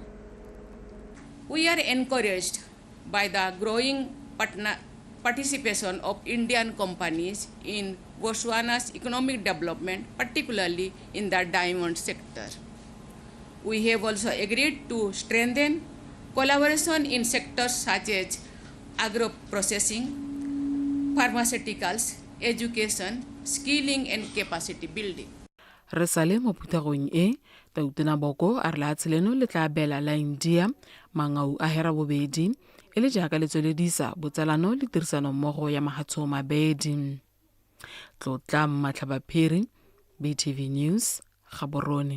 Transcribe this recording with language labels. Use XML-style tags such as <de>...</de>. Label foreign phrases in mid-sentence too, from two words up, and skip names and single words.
<en>We are encouraged by the growing participation of Indian companies in Botswana's economic development, particularly in the diamond sector. We have also agreed to strengthen collaboration in sectors such as agro-processing, pharmaceuticals, education, skilling, and capacity building.</en> <tn>Re sale mo phuthegong e tautona Boko a re lefatshe leno le tla bela la India mangau a hera bobedi e le jaaka le tsweledisa botsalano le tirisano mmogo ya mahatsho mabedi. Tlotla Matlhaba Phiri, BTV News, Gaborone.</tn>